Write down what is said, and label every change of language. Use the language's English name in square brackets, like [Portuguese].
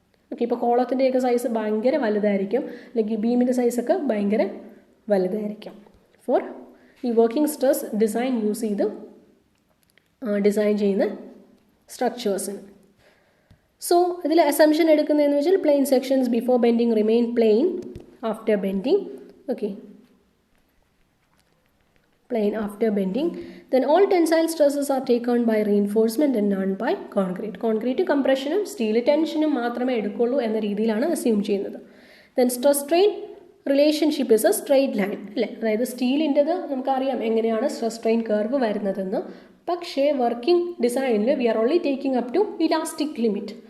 [Malayalam] Okay, ഇപ്പോൾ കോളത്തിൻ്റെയൊക്കെ size ഭയങ്കര വലുതായിരിക്കും, അല്ലെങ്കിൽ ബീമിൻ്റെ സൈസൊക്കെ ഭയങ്കര വലുതായിരിക്കും ഫോർ ഈ വർക്കിംഗ് സ്ട്രെസ് ഡിസൈൻ യൂസ് ചെയ്ത് ഡിസൈൻ ചെയ്യുന്ന സ്ട്രക്ചേഴ്സിന്. സോ ഇതിൽ അസംഷൻ എടുക്കുന്നതെന്ന് വെച്ചാൽ [English] Plain sections before bending remain plain after bending. Okay, plane after bending. Then all tensile stresses are taken by reinforcement and none by concrete. [Malayalam] Concrete compression steel tension മാത്രമേ എടുക്കുള്ളൂ എന്ന രീതിയിലാണ് assume ചെയ്യുന്നത്. [English] Then stress strain relationship is a straight line [Malayalam] അല്ലേ, അതായത് സ്റ്റീലിൻ്റെത് നമുക്കറിയാം എങ്ങനെയാണ് stress strain curve വരുന്നതെന്ന്. [English] പക്ഷേ വർക്കിംഗ് ഡിസൈനിൽ we are only taking up to elastic limit.